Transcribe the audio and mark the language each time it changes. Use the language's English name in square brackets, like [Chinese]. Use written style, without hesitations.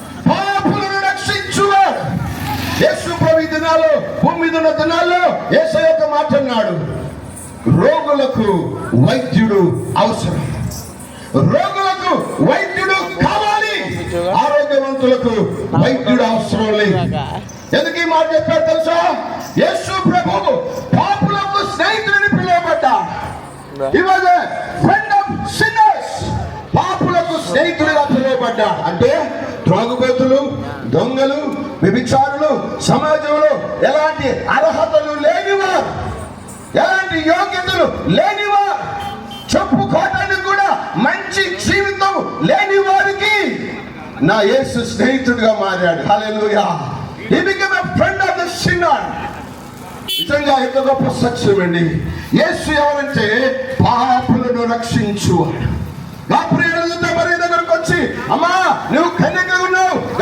[Telugu] పాపులను రక్షించువాడు. యేసు ప్రభు దినాల్లో, భూమి మీద ఉన్న దినాల్లో యేసయ్య ఒక మాట అన్నాడు, రోగులకు వైద్యుడు అవసరం, రోగులకు వైద్యుడు కావాలి, ఆరోగ్యవంతులకు వైద్యుడు అవసరం లేదు. ఎందుకు ఈ మాట చెప్పారు తెలుసా? యేసు ప్రభు పాపులకు స్నేహితుడిని పిలువబడ్డాడు. [English] He was a friend of sinners. [Telugu] పాపులకు స్నేహితుడిగా పిలువబడ్డాడు. అంటే త్రాగుబోతులు, దొంగలు, వ్యభిచారులు, సమాజంలో ఎలాంటి అర్హతలు లేనివారు, ఎలాంటి యోగ్యతలు లేనివారు, చెప్పుకోవడానికి కూడా మంచి జీవితం లేని వారికి నా యేసు స్నేహితుడిగా మారాడు. హల్లెలూయా. [English] He became a friend of the sinner. [Telugu] నిజంగా ఎంత గొప్ప సత్యం అండి. యేసు ఎవరంటే పాపులను రక్షించువాడు. గాబ్రియేలు దూత మరియ దగ్గరకు వచ్చి, అమ్మా నువ్వు కన్యకగా ఉన్నావు,